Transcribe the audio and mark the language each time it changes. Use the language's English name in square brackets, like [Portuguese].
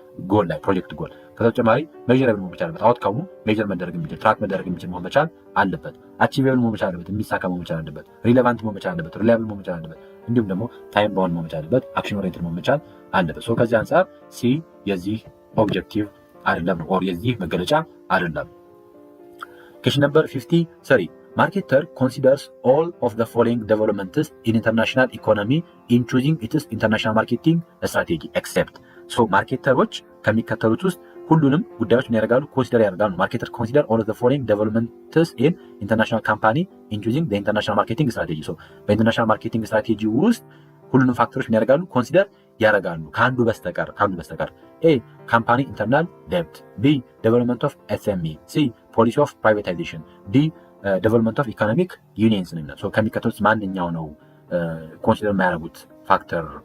[Amharic] ጎል ላይ ፕሮጀክት ጎል። ከዛ በተጨማሪ ሜዠሬብል መሆን መቻል አለበት። አውትካሙ ሜዠር መደረግ የሚችል ትራክ መደረግ የሚችል መሆን መቻል አለበት። አቺቬብል መሆን መቻል አለበት። የሚሳካ መሆን መቻል አለበት። ሪሌቫንት መሆን መቻል አለበት። ሪላያብል መሆን መቻል አለበት። እንዲሁም ደግሞ ታይም ባውንድ መሆን መቻል አለበት። አክሽን ኦሪየንትድ መሆን መቻል አለበት። ሶ ከዚህ አንጻር ሲ የዚህ ኦብጀክቲቭ አይደለም ኦር የዚህ መገለጫ አይደለም። [English] Question number 53. Marketer considers all of the following developments in international economy in choosing its international marketing strategy except. [Amharic] So ማርኬተሮች ከሚከተሉት ውስጥ ሁሉንም ጉዳዮች ምን ያደርጋሉ? ኮንሲደር ያደርጋሉ። ማርኬተር [English] consider all of the following developments in international company in choosing the international marketing strategy. [Amharic] So በኢንተርናሽናል ማርኬቲንግ ስትራቴጂ ውስጥ ሁሉንም ፋክተሮች ምን ያደርጋሉ? ኮንሲደር ያደርጋሉ ከአንዱ በስተቀር ኤ ካምፓኒ ኢንተርናል ዴብት፣ ቢ ዴቨሎፕመንት ኦፍ ኤስኤምኢ፣ ሲ ፖሊሲ ኦፍ ፕራይቬታይዜሽን፣ ዲ ዴቨሎፕመንት ኦፍ ኢኮኖሚክ ዩኒየንስ ነው። ከሚከተሉት ማንኛው ነው ኮንሲደር የማያደርጉት ፋክተር?